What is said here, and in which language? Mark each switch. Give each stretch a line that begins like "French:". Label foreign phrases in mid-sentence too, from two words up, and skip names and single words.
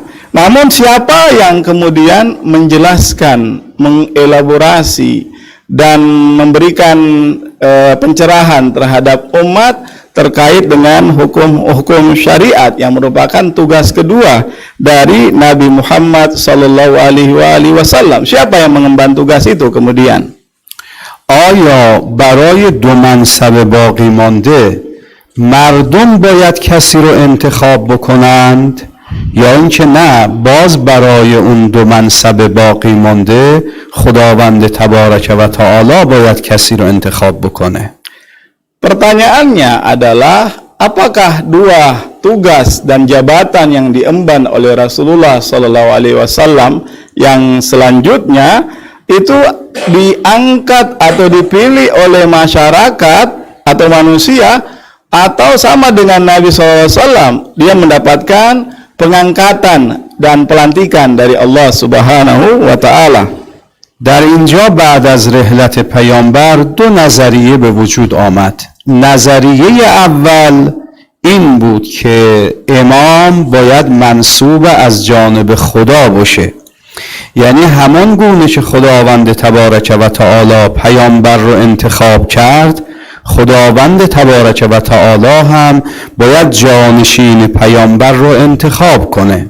Indonesian: Namun siapa yang kemudian menjelaskan, mengelaborasi dan memberikan pencerahan terhadap umat terkait dengan hukum-hukum syariat yang merupakan tugas kedua dari Nabi Muhammad SAW? Siapa yang mengemban tugas itu kemudian?
Persian: آیا برای دو منصب باقی مانده مردم باید کسی رو انتخاب بکنند یا اینکه نه باز برای اون دو منصب باقی مانده خداوند تبارک و تعالی باید کسی رو انتخاب بکنه؟
Indonesian: Pertanyaannya adalah apakah dua tugas dan jabatan yang diemban oleh Rasulullah SAW yang selanjutnya itu diangkat atau dipilih oleh masyarakat atau manusia, atau sama dengan Nabi SAW, dia mendapatkan pengangkatan dan pelantikan dari Allah
Arabic: سبحانه و تعالى.
Persian: در اینجا بعد از رحلت پیامبر دو نظریه به وجود آمد. نظریه اول این بود که امام باید منصوب از جانب خدا باشه، یعنی همان گونه که خداوند تبارک و تعالی پیامبر رو انتخاب کرد، خداوند تبارک و تعالی هم باید جانشین پیامبر رو انتخاب کنه.